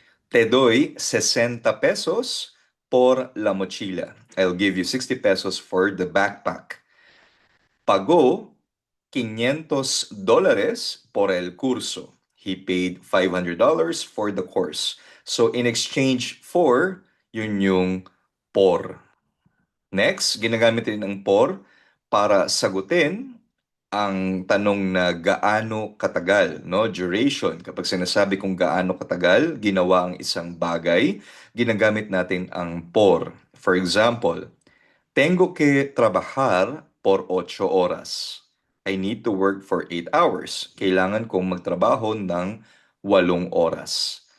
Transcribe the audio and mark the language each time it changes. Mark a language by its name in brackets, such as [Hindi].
[Spanish] Te doy 60 pesos por la mochila. [English] I'll give you 60 pesos for the backpack. [Spanish] Pagó $500 por el curso. [English] He paid $500 for the course. So in exchange for, [Filipino] yun yung [English] por. [Filipino] Next, ginagamit rin ang por para sagutin ang tanong na gaano katagal, no? Duration. Kapag sinasabi kung gaano katagal ginawa ang isang bagay, ginagamit natin ang por. [English] For example, [Spanish] tengo que trabajar por 8 horas. [English] I need to work for 8 hours. [Filipino] Kailangan kong magtrabaho ng 8 oras.